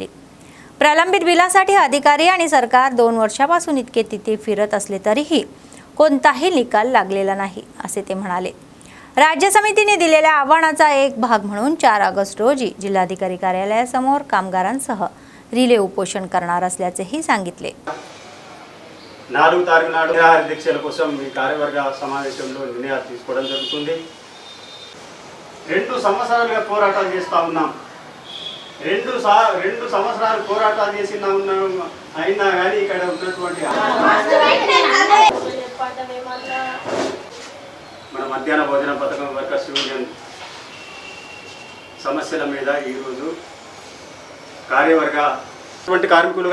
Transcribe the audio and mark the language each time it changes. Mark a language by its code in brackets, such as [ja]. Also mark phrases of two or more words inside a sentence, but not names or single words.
[mr] प्रलंबित बिलासाठी अधिकारी आणि सरकार 2 वर्षापासून इतके तिथे फिरत असले तरीही कोणताही निकाल लागलेला नाही असे ते म्हणाले. राज्य समितीने दिलेल्या आव्हानाचा एक भाग म्हणून 4 ऑगस्ट रोजी जिल्हाधिकारी कार्यालयासमोर कामगारांसह रिले उपोषण करणार असल्याचेही सांगितले. [te] 4 తారీఖు నాడు అధ్యక్షుల కోసం ఈ కార్యవర్గ సమావేశంలో నిర్ణయాలు తీసుకోవడం జరుగుతుంది. 2 సంవత్సరాలుగా పోరాటాలు చేస్తా ఉన్నాం. 2 సంవత్సరాలు పోరాటాలు చేసినా ఉన్నాం. అయినా కానీ ఇక్కడ ఉన్నటువంటి మన మధ్యాహ్న భోజన పథకం వర్కర్స్ యూనియన్ సమస్యల మీద ఈరోజు కార్యవర్గ కార్మికులు